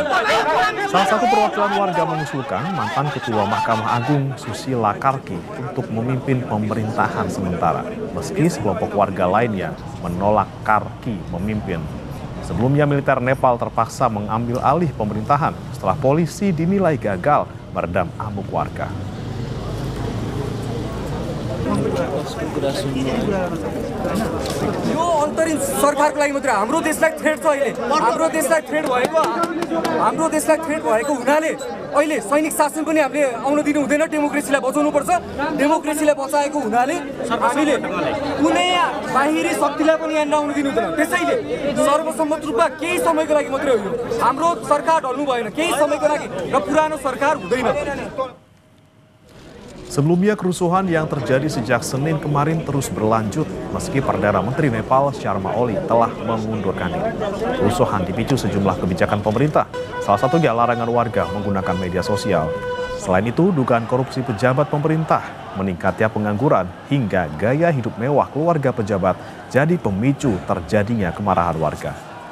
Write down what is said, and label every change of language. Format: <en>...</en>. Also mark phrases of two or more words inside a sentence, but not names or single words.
<id>Salah satu perwakilan warga mengusulkan mantan Ketua Mahkamah Agung Susila Karki untuk memimpin pemerintahan sementara, meski sekelompok warga lainnya menolak Karki memimpin. Sebelumnya militer Nepal terpaksa mengambil alih pemerintahan setelah polisi dinilai gagal meredam amuk warga.</id> <ne>यो अन्तरिम सरकारको लागि मात्र हाम्रो देशलाई थ्रेट छ अहिले हाम्रो देशलाई थ्रेट भएको हुनाले अहिले सैनिक शासन पनि हामीले आउन दिनु हुँदैन डेमोक्रेसीलाई बचाउनु पर्छ डेमोक्रेसीलाई बचाएको हुनाले हामीले कुनै बाहिरी शक्तिलाई पनि यहाँ नआउन दिनु हुँदैन त्यसैले सर्वसम्मत रूपमा केही समयको लागि मात्रै हो यो हाम्रो सरकार ढल्नु भएन केही समयको लागि र पुरानो सरकार हुँदैन.</ne> <id>Sebelumnya kerusuhan yang terjadi sejak Senin kemarin terus berlanjut meski Perdana Menteri Nepal Sharma Oli telah mengundurkan diri. Kerusuhan dipicu sejumlah kebijakan pemerintah, salah satunya larangan warga menggunakan media sosial. Selain itu, dugaan korupsi pejabat pemerintah, meningkatnya pengangguran hingga gaya hidup mewah keluarga pejabat jadi pemicu terjadinya kemarahan warga.</id>